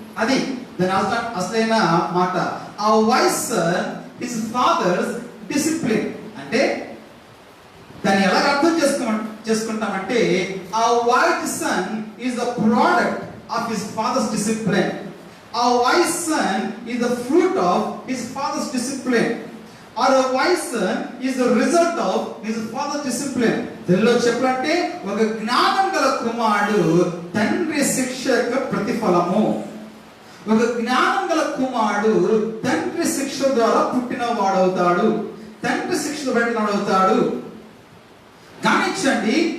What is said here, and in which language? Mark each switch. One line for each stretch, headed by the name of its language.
Telugu: అది దాని అసలైన మాట.
English: ఆ wise son his father's discipline
Telugu: అంటే దాన్ని ఎలా అర్థం చేసుకుంటామంటే ఆ
English: White son is the product of his father's discipline. A wise son is the fruit of his father's discipline, or a wise son is the result of his father's discipline.
Telugu: తెలుగులో చెప్పాలంటే ఒక జ్ఞానం గల కుమారుడు తండ్రి శిక్ష యొక్క ప్రతిఫలము. ఒక జ్ఞానం గల కుమారుడు తండ్రి శిక్ష ద్వారా పుట్టిన వాడవుతాడు, తండ్రి శిక్ష పెట్టినవాడవుతాడు. గమనించండి.